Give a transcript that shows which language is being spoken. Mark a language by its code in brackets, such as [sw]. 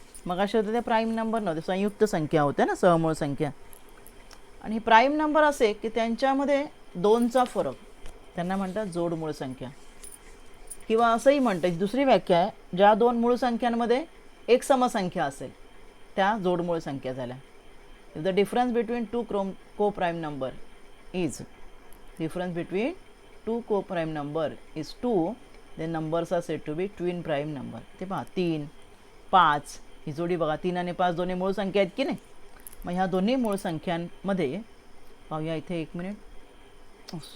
[mr] मग असे होते ते प्राईम नंबर नव्हते, संयुक्त संख्या होत्या ना, सहमूळ संख्या. आणि प्राईम नंबर असे की त्यांच्यामध्ये 2चा फरक, त्यांना म्हणतात जोडमूळ संख्या. किंवा असंही म्हणतात, दुसरी व्याख्या आहे, ज्या दोन मूळ संख्यांमध्ये एक समसंख्या असेल त्या जोडमूळ संख्या झाल्या. [en] If the difference between two coprime number is difference between two co-prime number is 2, then numbers are said to be twin prime number. [mr] ते पहा 3 5 ही जोडी बघा, 3 आणि 5 दोन्ही मूळ संख्या आहेत की नाही. मग ह्या दोन्ही मूळ संख्यांमध्ये पाहूया इथे 1 मिनिट.